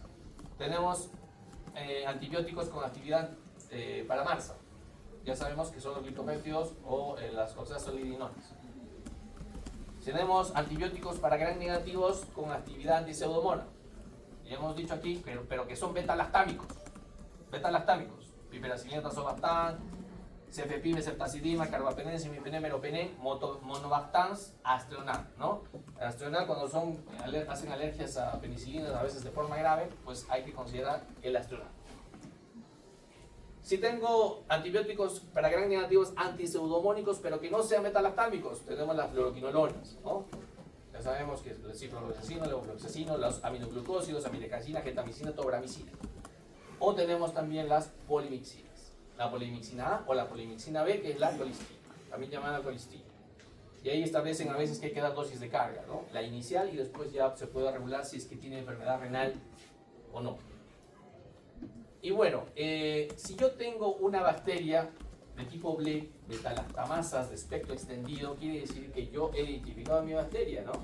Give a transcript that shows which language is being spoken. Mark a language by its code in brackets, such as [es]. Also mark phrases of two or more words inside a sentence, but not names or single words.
[es] Tenemos antibióticos con actividad para MRSA. Ya sabemos que son los glicopéptidos o las oxazolidinones. Tenemos antibióticos para gram negativos con actividad anti-pseudomonas. Ya hemos dicho aquí, pero que son beta-lactámicos. Beta-lactámicos. Piperacillin, tazobactam, cefepime, ceftazidima, carbapenem, simipenem, meropenem, monobactams, astronal, ¿no? Astronal, cuando hacen alergias a penicilinas, a veces de forma grave, pues hay que considerar el astronal. Si tengo antibióticos para gram negativos antipseudomónicos, pero que no sean beta-lactámicos, tenemos las fluoroquinolonas, ¿no? Ya sabemos que es el ciprofloxacino, levofloxacino, los aminoglucósidos, amilacasina, gentamicina, tobramicina. O tenemos también las polimixinas. La polimixina A o la polimixina B, que es la colistina, también llamada colistina. Y ahí establecen a veces que hay que dar dosis de carga, ¿no? La inicial y después ya se puede regular si es que tiene enfermedad renal o no. Y bueno, si yo tengo una bacteria de tipo BLE, beta-lactamasas de espectro extendido, quiere decir que yo he identificado mi bacteria, ¿no?